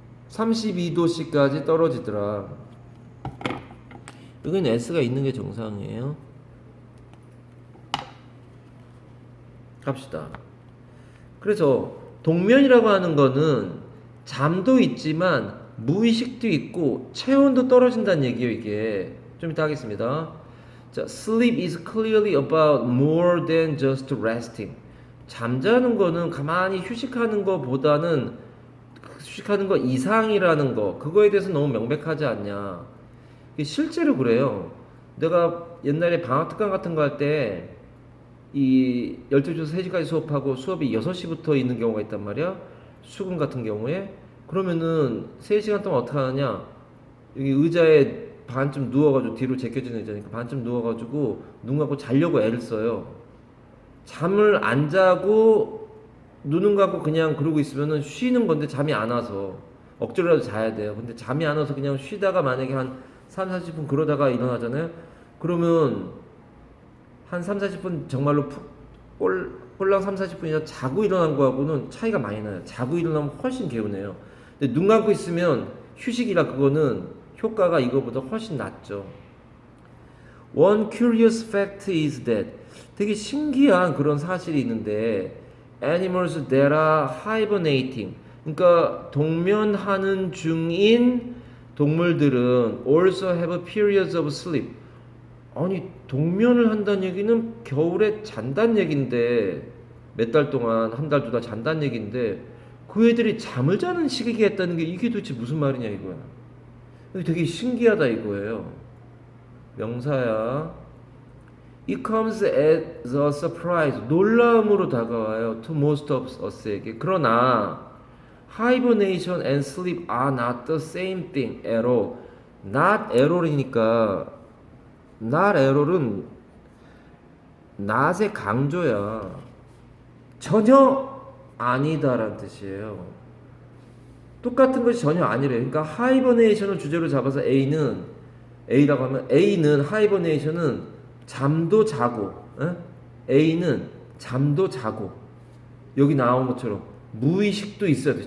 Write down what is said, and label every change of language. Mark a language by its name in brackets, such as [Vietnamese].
[Korean] 32도씨까지 떨어지더라. 여기는 S가 있는 게 정상이에요. 갑시다. 그래서 동면이라고 하는 거는 잠도 있지만 무의식도 있고 체온도 떨어진다는 얘기예요. 이게 좀 이따 하겠습니다. [English] 자, sleep is clearly about more than just resting. [Korean] 잠자는 거는 가만히 휴식하는 거보다는 휴식하는 거 이상이라는 거, 그거에 대해서 너무 명백하지 않냐. 실제로 그래요. 내가 옛날에 방학특강 같은 거 할 때 이 12시부터 3시까지 수업하고 수업이 6시부터 있는 경우가 있단 말이야. 수금 같은 경우에. 그러면은 3시간 동안 어떻게 하느냐. 여기 의자에 반쯤 누워가지고, 뒤로 제껴진 의자니까 반쯤 누워가지고 눈 감고 자려고 애를 써요. 잠을 안 자고 눈은 감고 그냥 그러고 있으면은 쉬는 건데 잠이 안 와서 억지로라도 자야 돼요. 근데 잠이 안 와서 그냥 쉬다가 만약에 한 3, 40분 그러다가 일어나잖아요. 그러면 한 3, 40분 정말로 꼴랑 3, 40분이나 자고 일어난 거하고는 차이가 많이 나요. 자고 일어나면 훨씬 개운해요. 근데 눈 감고 있으면 휴식이라 그거는 효과가 이거보다 훨씬 낫죠. [English] One curious fact is that, [Korean] 되게 신기한 그런 사실이 있는데, [English] animals that are hibernating, [Korean] 그러니까 동면하는 중인 동물들은 [English] also have periods of sleep. [Korean] 아니 동면을 한다는 얘기는 겨울에 잔다는 얘긴데, 몇 달 동안 한 달, 두 달 잔다는 얘긴데 그 애들이 잠을 자는 시기가 있다는 게 이게 도대체 무슨 말이냐 이거야. 되게 신기하다 이거예요. 명사야. [English] It comes as a surprise. [Korean] 놀라움으로 다가와요. [English] To most of us에게. 그러나 hibernation and sleep are not the same thing at all. Not at all [Korean] 이니까 [English] not at all [Korean] 은 not의 강조야. 전혀 아니다라는 뜻이에요. 똑같은 것이 전혀 아니래요. 그러니까 하이버네이션을 주제로 잡아서 A라고 하면 A는 하이버네이션은 잠도 자고, A는 잠도 자고, 여기 나온 것처럼 무의식도 있어야 돼.